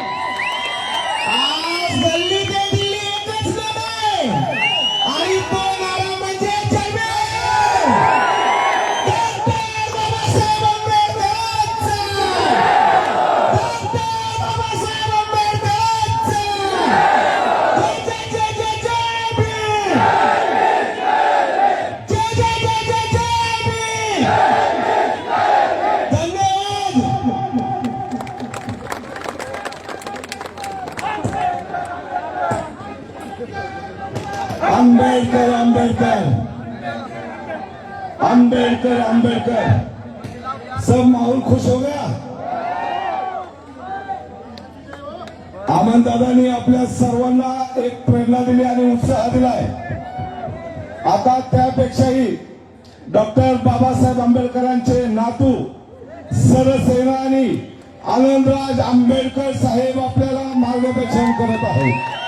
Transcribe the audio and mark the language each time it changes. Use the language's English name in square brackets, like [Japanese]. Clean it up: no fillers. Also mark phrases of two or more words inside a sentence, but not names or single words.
[Marathi] आज गल्ली ते दिल्ली एकच नारा आहे आणि तो नारा म्हणजे जय भीम. डॉक्टर बाबासाहेब आंबेडकरांचा, डॉक्टर बाबासाहेब आंबेडकरांचा. जय जय जय जय जय भीम. जय जय जय जय जय भीम. धन्यवाद. आंबेडकर आंबेडकर आंबेडकर आंबेडकर. [Hindi] सब माहौल खुश हो गया. [Marathi] दादांनी आपल्या सर्वांना एक प्रेरणा दिली आणि उत्साह दिलाय. आता त्यापेक्षाही डॉक्टर बाबासाहेब आंबेडकरांचे नातू सरसेनानी आनंदराज आंबेडकर साहेब आपल्याला मार्गदर्शन करत आहेत.